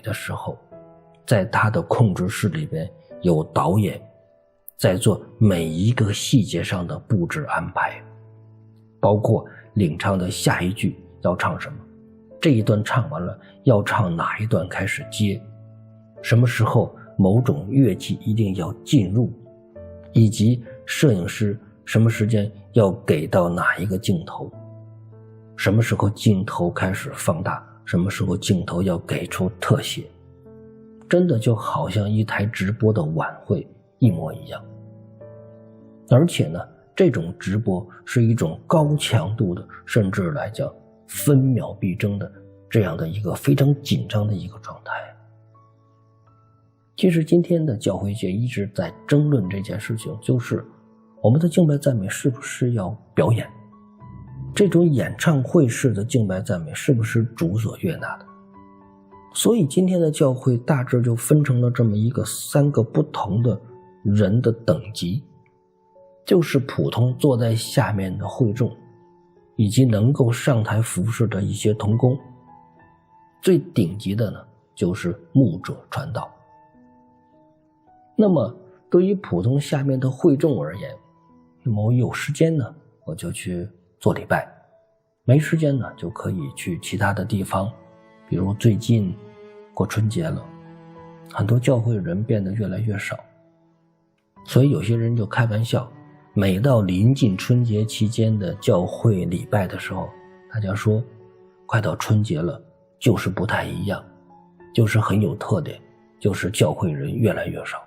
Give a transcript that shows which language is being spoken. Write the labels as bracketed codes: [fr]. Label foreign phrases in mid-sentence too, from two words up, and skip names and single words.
[zh] 的時候，在他的控制室裡邊有導演在做每一個細節上的布置安排，包括領唱的下一句要唱什麼，這一段唱完了要唱哪一段開始接，什麼時候某種樂器一定要進入，以及攝影師什麼時間要給到哪一個鏡頭，什麼時候鏡頭開始放大，什麼時候鏡頭要給出特寫，真的就好像一台直播的晚會一模一樣。而且呢，這種直播是一種高強度的，甚至來講分秒必爭的這樣的一個非常緊張的一個狀態。其實今天的教會界一直在爭論這件事情，就是我們的敬拜讚美是不是要表演，這種演唱會式的敬拜讚美是不是主所悅納的。所以今天的教會大致就分成了这麼一個3個不同的人的等級，就是普通坐在下面的會眾，以及能夠上台服侍的一些同工，最頂級的呢就是牧者傳道。那麼對於普通下面的會眾而言，那麼我有時間呢我就去做禮拜，沒時間呢就可以去其他的地方，比如最近過春節了，很多教會人變得越來越少，所以有些人就開玩笑，每到臨近春節期間的教會禮拜的時候，大家說快到春節了，就是不太一樣，就是很有特點，就是教會人越來越少。